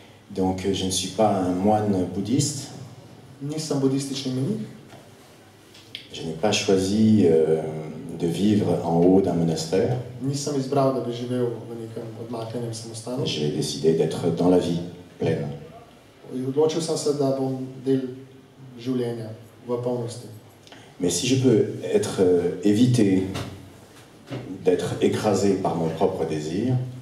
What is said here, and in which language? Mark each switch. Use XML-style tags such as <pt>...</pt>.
<fr>Donc, je ne suis pas un moine bouddhiste.</fr> <sl>Nisem budistični menik.</sl> <fr>Je n'ai pas choisi de vivre en haut d'un monastère.</fr> <sl>Nisem izbral, da bi živel v nekem odmaknjenem samostanu.</sl> <fr>J'ai décidé d'être dans la vie pleine.</fr> <sl>Odločil sem se, da bom del življenja v polnosti.</sl> <fr>Mais si je peux éviter d'être écrasé par mon propre désir,</fr>